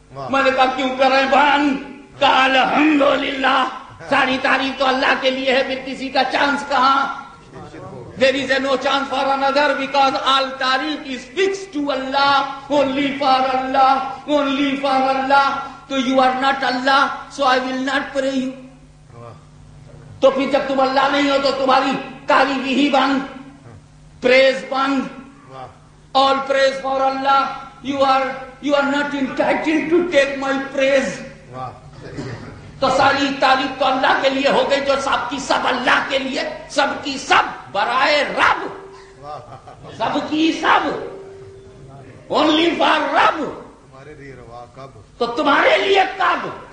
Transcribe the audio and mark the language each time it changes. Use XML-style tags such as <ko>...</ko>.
<ur>میں نے کہا کیوں کریں بند؟ کہا الحمدللہ، ساری تعریف تو اللہ کے لیے ہے، پھر کسی کا چانس کہاں؟</ur> <en>There is no chance for another because all tarif is fixed to Allah, only for Allah, only for Allah. So you are not Allah, so I will not pray you.</en> <ur>تو پھر جب تم اللہ نہیں ہو تو تمہاری تعریف ہی بند، پریز بند.</ur> <en>All praise for Allah. You are not entitled to take my praise.</en> <ur>تو ساری تعریف تو اللہ کے لیے ہو گئی، جو سب کی سب اللہ کے لیے، سب کی سب برائے رب، سب کی سب</ur> <en>only for</en> <ur>رب. تو تمہارے لیے کب؟</ur>